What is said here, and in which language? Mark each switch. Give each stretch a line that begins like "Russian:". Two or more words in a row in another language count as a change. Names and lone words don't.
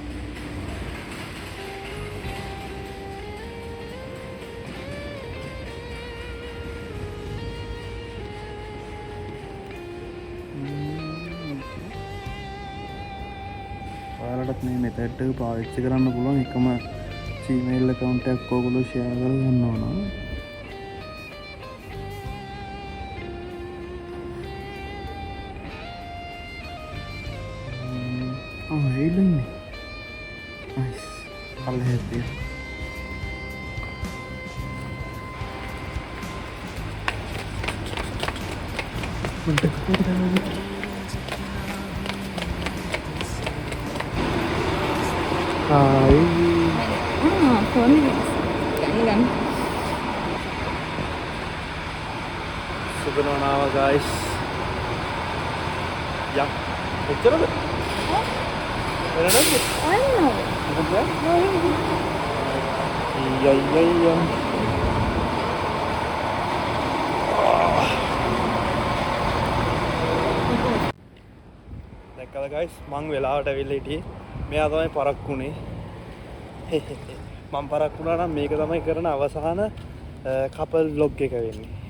Sinhala: ඔයාලටත් මේ මෙතඩ් එක පාවිච්චි කරන්න පුළුවන්. එකම Gmail account එකක් ඔයගොල්ලෝ share කරගන්න ඕන. ඒලන්නේ.
English: nice. I'll help you. Hai.
Indonesian: Phone kan. Subhanallah guys. Ya. Picture ada? Ada lagi? Ano? Ada? Iya.
Sinhala: දැක්කද guys මං වෙලාවට ඇවිල්ලා හිටියේ. මෙයා තමයි පරක්කුනේ. මම පරක්කු වුණා නම් මේක තමයි කරන අවසාන
English: couple vlog
Sinhala: එක වෙන්නේ.